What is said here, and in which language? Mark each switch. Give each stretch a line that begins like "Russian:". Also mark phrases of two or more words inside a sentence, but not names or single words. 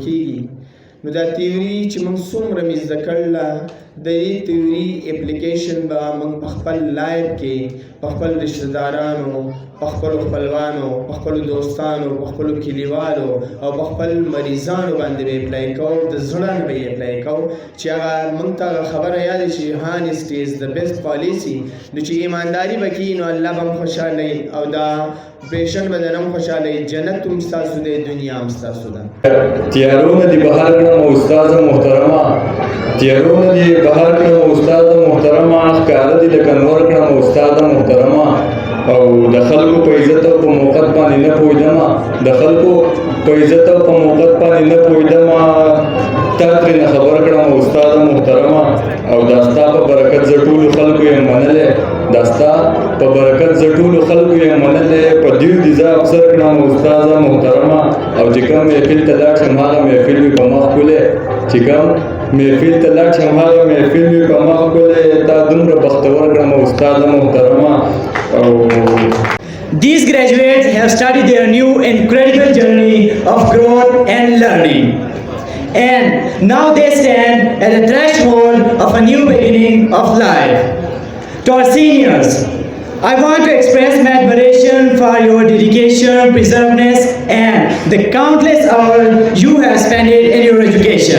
Pashto: کېږي نو دا تیوري چې موږ څومره مې زده کړله د دې
English: theory application
Pashto: به موږ په خپل لایف کې په خپل رشته دارانو په خپلو خپلوانو په خپلو دوستانو په خپلو کلیوالو او په خپل مریضانو باندې به اپلای کوو د زړه نه به یې اپلای کوو چې هغه موږ ته خبره یاد شي
English: honesty is the best policy
Pashto: نو چې ایمانداري به کړي نو الله به هم خوشحاله او دا پیشن به درم خوشحاله جنت هم ستاسو دی دنیا هم ستاسو ده تیارون دی بہار کرم استاد محترمہ تیارون دی بہار کرم استاد محترمہ کار دی لکنور کرم استاد محترمہ او د خلکو په عزت او په موقت باندې نه پوهېدم د خلکو په عزت او په موقت باندې نه پوهېدم تا ترېنه خبر کړم استاد محترمه او دا ستا په برکت زه ټولو خلکو یم منلی دا ستا په برکت زه ټولو خلکو یم منلی په دې دې زه افسر کړم استاده محترمه او چې کوم محفل ته لاړ شم هغه محفل مې په مخ ښکلی چې کوم محفل ته لاړ شم هغه محفل مې په مخ ښکلی تا دومره بختور کړم استاده محترمه.
English: These graduates have started their new incredible journey of growth and learning. And now they stand at the threshold of a new beginning of life. To our seniors, I want to express my admiration for your dedication, perseverance, and the countless hours you have spent in your education.